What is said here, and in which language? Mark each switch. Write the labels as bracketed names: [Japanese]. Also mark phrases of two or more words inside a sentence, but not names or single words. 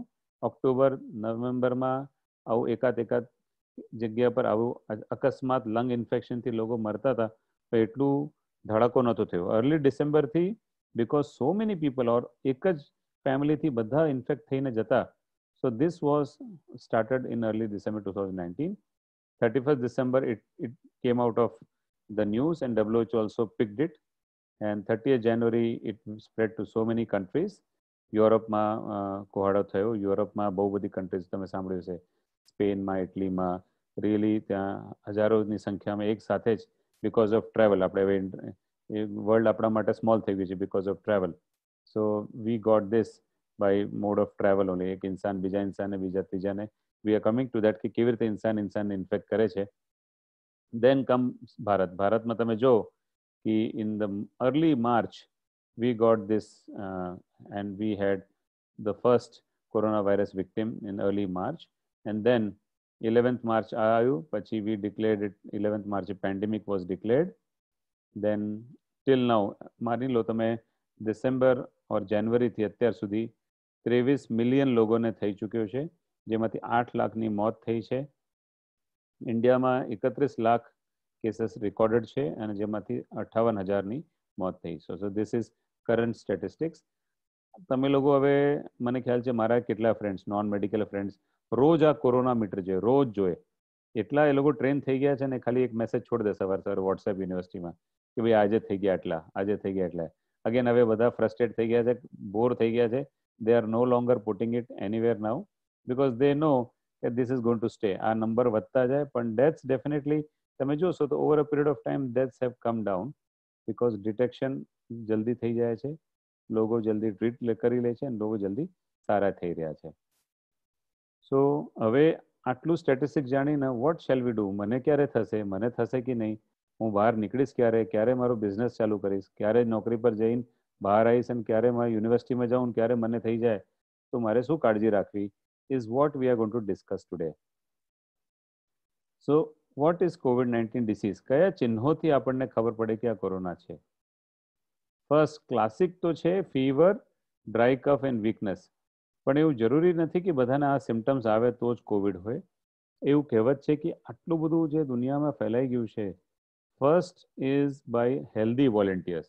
[Gujarati] ઓક્ટોબર નવેમ્બરમાં આવું એકાદ જગ્યા પર આવું અકસ્માત લંગ ઇન્ફેક્શનથી લોકો મરતા હતા, તો એટલું ધડાકો નહોતો થયો. [English] early Decemberથી because so many people or [Gujarati] એક જ ફેમિલીથી બધા ઇન્ફેક્ટ થઈને જતા, [English] so this was started in early December 2019. 31st December it came out of the news and WHO also picked it, and 30th January it spread to so many countries. [Gujarati] યુરોપમાં કોહાડો થયો. યુરોપમાં બહુ બધી કન્ટ્રીઝ તમે સાંભળ્યું છે, સ્પેનમાં, ઇટલીમાં, રિયલી ત્યાં હજારોની સંખ્યામાં એક સાથે જ [English] because of travel, [Gujarati] આપણે વર્લ્ડ આપણા માટે સ્મોલ થઈ ગયું છે [English] because of travel. So we got this by mode of travel only. [Gujarati] એક ઇન્સાન બીજા ઇન્સાનને, બીજા ત્રીજાને, [English] we are coming to that [Gujarati] કે કેવી રીતે ઇન્સાનને ઇન્ફેક્ટ કરે છે. [English] Then come ભારત. [Gujarati] ભારતમાં તમે જો કે [English] in the early March we got this and we had the first coronavirus victim in early March, and then 11th March [Gujarati] આવ્યું, પછી [English] we declared it, 11th March pandemic was declared. [Gujarati] Then till now માની લો તમે ડિસેમ્બર ઓર જાન્યુઆરીથી અત્યાર સુધી 23 મિલિયન લોકોને થઈ ચૂક્યો છે, જેમાંથી 8 લાખની મોત થઈ છે. ઇન્ડિયામાં 31 લાખ કેસીસ રેકોર્ડેડ છે અને જેમાંથી 58,000ની મોત થઈ. [English] So this is current statistics. [Gujarati] તમે લોકો હવે મને ખ્યાલ છે મારા કેટલા ફ્રેન્ડ્સ, [English] non medical friends, [Gujarati] રોજ આ કોરોના મીટર જોઈએ, રોજ જોઈએ. એટલા એ લોકો ટ્રેન થઈ ગયા છે ને ખાલી એક મેસેજ છોડી દે સવારે વોટ્સએપ યુનિવર્સિટીમાં કે ભાઈ આજે થઈ ગયા એટલા, આજે થઈ ગયા એટલા. અગેન હવે બધા ફ્રસ્ટ્રેટ થઈ ગયા છે, બોર થઈ ગયા છે. [English] They are no longer putting it anywhere now because they know that this is going to stay. [Gujarati] આ નંબર વધતા જાય, પણ [English] deaths definitely [Gujarati] તમે જોશો તો [English] over a period of time deaths have come down because detection [Gujarati] જલ્દી થઈ જાય છે, લોકો જલ્દી ટ્રીટ કરી લે છે અને લોકો જલ્દી સારા થઈ રહ્યા છે. સો હવે આટલું સ્ટેટિસ્ટિક્સ જાણીને [English] what shall we do, [Gujarati] મને ક્યારે થશે, મને થશે કે નહીં, હું બહાર નીકળીશ ક્યારે મારો બિઝનેસ ચાલુ કરીશ, ક્યારે નોકરી પર જઈને બહાર આવીશ અને ક્યારે મારી યુનિવર્સિટીમાં જાઉં, ક્યારે મને થઈ જાય, તો મારે શું કાળજી રાખવી, [English] is what we are going to discuss today. So what is COVID-19 disease? [Gujarati] કયા ચિહ્નોથી આપણને ખબર પડે કે આ કોરોના છે? [English] first classic [Gujarati] તો છે [English] fever, dry cough and weakness. [Gujarati] પણ એવું જરૂરી નથી કે બધાને આ સિમ્ટમ્સ આવે તો જ કોવિડ હોય. એવું કહેવત છે કે આટલું બધું જે દુનિયામાં ફેલાઈ ગયું છે, [English] first is by healthy volunteers.